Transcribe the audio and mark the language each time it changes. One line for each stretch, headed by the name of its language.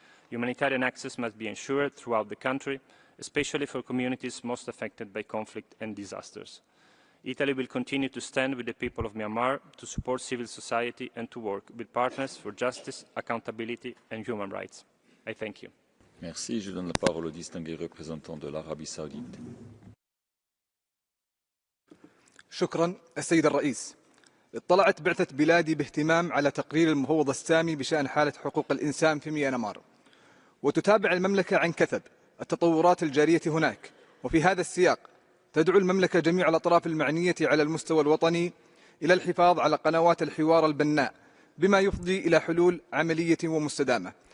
English: Humanitarian access must be ensured throughout the country, especially for communities most affected by conflict and disasters. Italy will continue to stand with the people of Myanmar to support civil society and to work with partners for justice, accountability, and human rights. I thank you.
French: Merci. Je donne la parole au distingué représentant de l'Arabie Saoudite.
Arabic: شكرا السيد الرئيس. اطلعت بعثة بلادي باهتمام على تقرير المفوض السامي بشأن حالة حقوق الإنسان في ميانمار، وتتابع المملكة عن كثب التطورات الجارية هناك. وفي هذا السياق تدعو المملكة جميع الأطراف المعنية على المستوى الوطني إلى الحفاظ على قنوات الحوار البناء بما يفضي إلى حلول عملية ومستدامة.